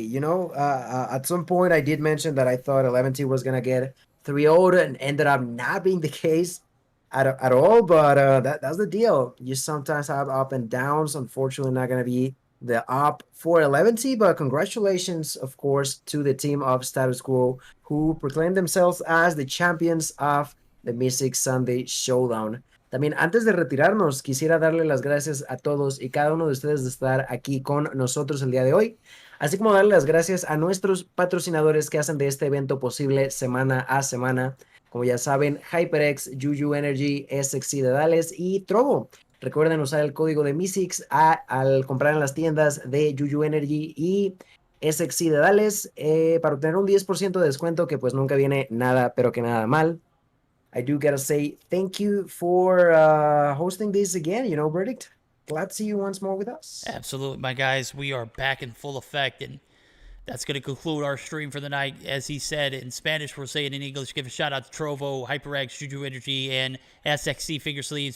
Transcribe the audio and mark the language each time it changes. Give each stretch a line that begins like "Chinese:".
English: You know, at some point, I did mention that I thought 11T was going to get 3-0, and ended up not being the case at all. But that's the deal. You sometimes have up and downs. Unfortunately, not going to be the up for 11T, but congratulations, of course, to the team of Status Quo, who proclaimed themselves as the champions of the Meseeks Sunday Showdown.
Spanish: También, antes de retirarnos, quisiera darle las gracias a todos y cada uno de ustedes de estar aquí con nosotros el día de hoy, así como darle las gracias a nuestros patrocinadores que hacen de este evento posible semana a semana. Como ya saben, HyperX, JuJu Energy, SXC de Dallas y Trovo. Recuerden usar el código de Meseeks al comprar en las tiendas de JuJu Energy y SXC de Dallas para obtener un 10% de descuento, que pues nunca viene nada, pero que nada mal.
English: I do gotta say thank you for hosting this again, you know, Verdict. Glad to see you once more with us. Absolutely, my guys. We are back in full effect, and that's going to conclude our stream for the night. As he said in Spanish, we're saying in English, give a shout out to Trovo, HyperX, JuJu Energy, and SXC Finger Sleeves.